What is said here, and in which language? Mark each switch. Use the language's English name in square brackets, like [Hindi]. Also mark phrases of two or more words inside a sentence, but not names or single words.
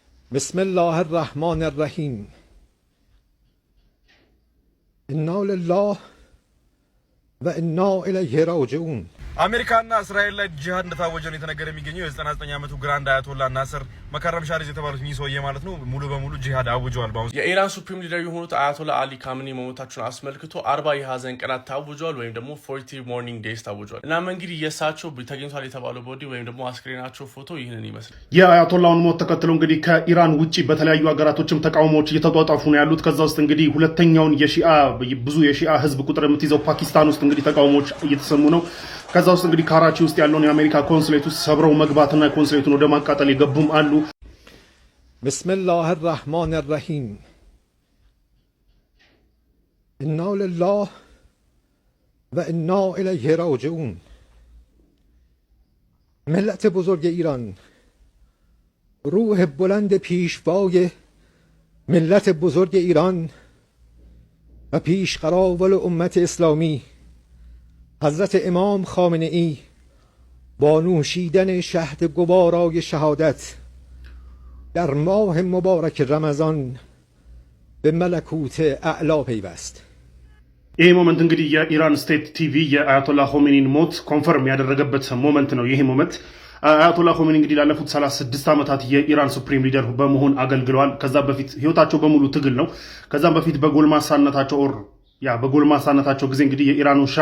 [Arabic] بسم الله الرحمن الرحیم انا لله و انا الیه راجعون [Amharic] አሜሪካና እስራኤል ላይ ጂሃድ እንደታወጀ ነው የተነገረ የሚገኘው የ99 ዓመቱ ግራንድ አያቶላ ናስር መከረም ሻሪዝ የተባሉት እኚህ ሰውዬ ማለት ነው ሙሉ በሙሉ ጂሃድ አውጀዋል። ባሁን የኢራን [English] supreme leader [Amharic] የሆኑት አያቶላ አሊ ካሚኒ መሞታቸውን አስመልክቶ 40 የሀዘን ቀናት ታውጀዋል ወይም ደግሞ 40 [English] mourning days [Amharic] ታውጀዋል። እናም እንግዲህ የሳቸው ተገኝቷል የተባለው ቦዲ ወይም ደግሞ አስክሬናቸው ፎቶ ይህንን ይመስላል። የአያቶላውን ሞት ተከትሎ እንግዲህ ከኢራን ውጪ በተለያዩ ሀገራቶችም ተቃውሞዎች እየተጧጧፉ ነው ያሉት። ከዛ ውስጥ እንግዲህ ሁለተኛውን ብዙ የሺአ ህዝብ ቁጥር የምትይዘው ፓኪስታን ውስጥ እንግዲህ ተቃውሞዎች እየተሰሙ ነው። ከዛ ውስጥ እንግዲህ ካራቺ ውስጥ ያለውን የአሜሪካ ኮንሱሌት ውስጥ ሰብረው መግባትና ኮንሱሌቱን ወደ ማቃጠል የገቡም አሉ። [Arabic] بسم الله الرحمن الرحیم انا لله و انا الیه راجعون. [Persian] ملت بزرگ ایران، روح بلند پیشوای ملت بزرگ ایران و پیشقراول امت اسلامی حضرت امام خامنه ای با نوشیدن شهد گوارای شهادت در ماه مبارک رمضان به ملکوت اعلا پیوست. [Amharic] ይሄ ሞመንት እንግዲህ የኢራን [English] state TV [Amharic] የአያቶላ ኾሜኒን ሞት ኮንፈርም ያደረገበት ሞመንት ነው። ይሄ ሞመንት አያቶላ ኾሜኒ እንግዲህ ላለፉት 36 ዓመታት የኢራን [English] supreme leader [Amharic] በመሆን አገልግለዋል። ከዛ በፊት ህይወታቸው በሙሉ ትግል ነው። ከዛም በፊት በጎልማሳነታቸው ጊዜ እንግዲህ የኢራኑን ሻህ